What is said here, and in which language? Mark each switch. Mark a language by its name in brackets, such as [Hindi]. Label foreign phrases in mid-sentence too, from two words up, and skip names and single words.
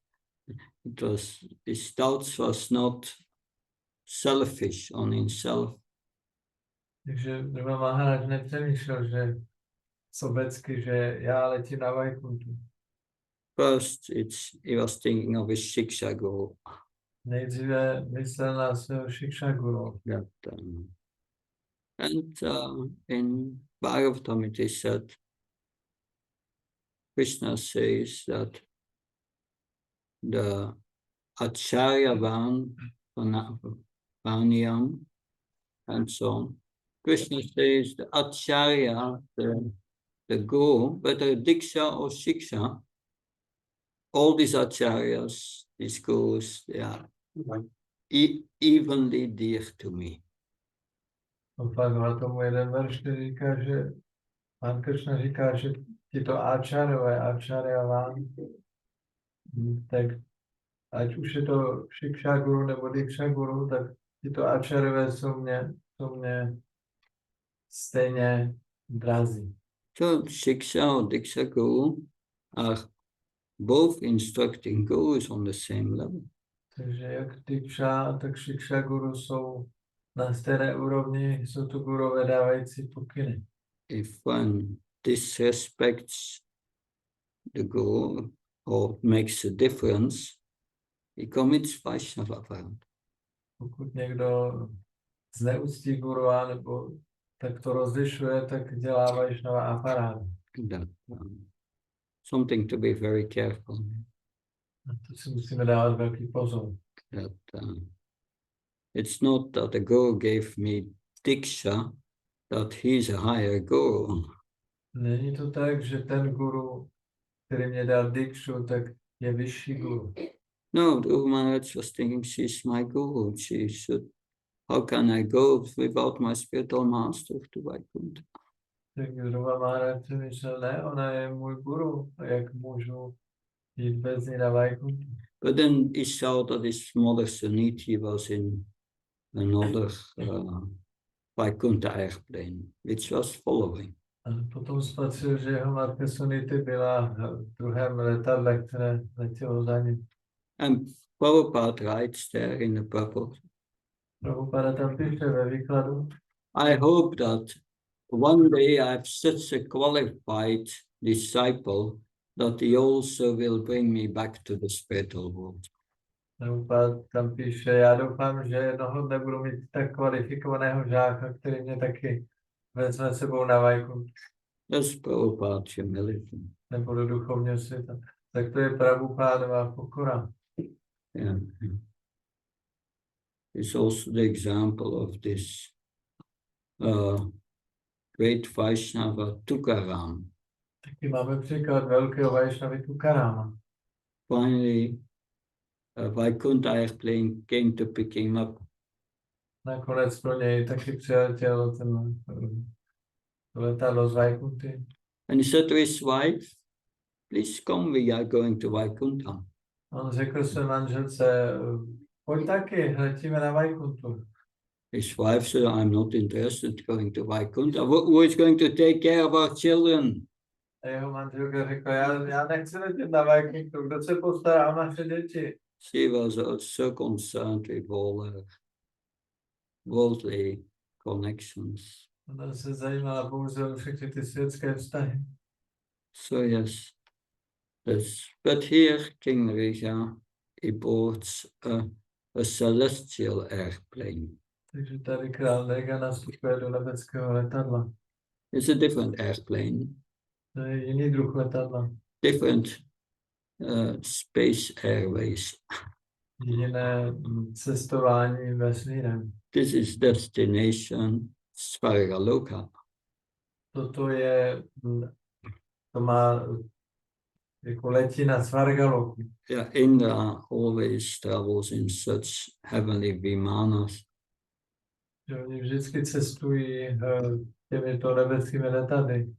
[English] His thoughts was not selfish on himself. [Czech] Takže Dhruva Maharaj nepřemýšlel, že sobecky, že já letím na Vajkuntu. [English] First, he was thinking of his Shiksha Guru. [Czech] Nejdříve myslel na svého Shiksha Guru. [English] That, and in Bhagavatam it is said, Krishna says that the Acharya Vanyam and so on. Krishna says the Acharya, the Guru, whether Diksha or Shiksha, all these Acharyas, these Gurus, they are evenly dear to me. [Czech] Pak na tomu jeden verš, který říká, že Pán Kršna říká, že tyto áčarové, áčarjaván, tak ať už je to Shiksha Guru nebo Diksha Guru, tak tyto áčarové jsou mě stejně drazí. [English] So Shiksha or Diksha Guru are both instructing gurus on the same level. [Czech] Takže jak Diksha, tak Shiksha Guru jsou na stejné úrovni, jsou to gurové dávající pokyny. [English] If one disrespects the guru or makes a difference, he commits Vaishnava aparad. [Czech] Pokud někdo zneúctí guru, nebo tak to rozlišuje, tak dělá Vaishnava aparát. [English] That something to be very careful. [Czech] A to si musíme dávat velký pozor. [English] That it's not that the guru gave me diksha, that he's a higher guru. [Czech] Není to tak, že ten guru, který mě dal dikshu, tak je vyšší guru. [English] No, Dhruva Maharaj was thinking, she's my guru. She should. How can I go without my spiritual master to Vaikuntha? [Czech] Tak Dhruva Maharaj si myslel, ne, ona je můj guru, a jak můžu jít bez ní na Vaikuntha? [English] But then he saw that his mother Suniti was in another Vaikuntha airplane, which was following. [Czech] A potom spatřil, že jeho matka Sunity byla v druhém letadle, které letělo za ním. [English] And Prabhupada writes there in the purport, [Czech] Prabhupada tam píše ve výkladu, [English] I hope that one day I have such a qualified disciple that he also will bring me back to the spiritual world. [Czech] Prabhupada tam píše, já doufám, že jednoho dne budu mít tak kvalifikovaného žáka, který mě taky vezme sebou na Vaikuntha. [English] That's Prabhupada's humility. [Czech] Nebo do duchovního světa. Tak to je Prabhupádova pokora. [English] Yeah. It's also the example of this great Vaishnava Tukaram. [Czech] Taky máme příklad velkého Vaishnavy Tukarama. [English] Finally, a Vaikuntha airplane came to pick him up. [Czech] Nakonec pro něj taky přiletělo ten letadlo z Vaikunthy. [English] And he said to his wife, please come, we are going to Vaikuntha. [Czech] On řekl své manželce, pojď taky, letíme na Vaikunthu. [English] His wife said, I'm not interested in going to Vaikuntha. Who is going to take care of our children? [Czech] A jeho manželka řekla, já nechci letět na Vaikunthu, kdo se postará o naše děti? [English] She was so concerned with all her worldly connections. [Czech] Ona se zajímala pouze o všechny ty světské vztahy. [English] So yes, but here King Rija, he bought a celestial airplane. [Czech] Takže tady král Nega nastupuje do nebeckého letadla. [English] It's a different airplane, [Czech] To je jiný druh letadla. [English] different space airways. [Czech] Jiné cestování vesmírem. [English] This is destination Svargaloka. [Czech] Toto je, to má jako letí na Svargaloku. [English] Yeah, Indra always travels in such heavenly vimanas. [Czech] Že oni vždycky cestují těmito nebeskými letadly.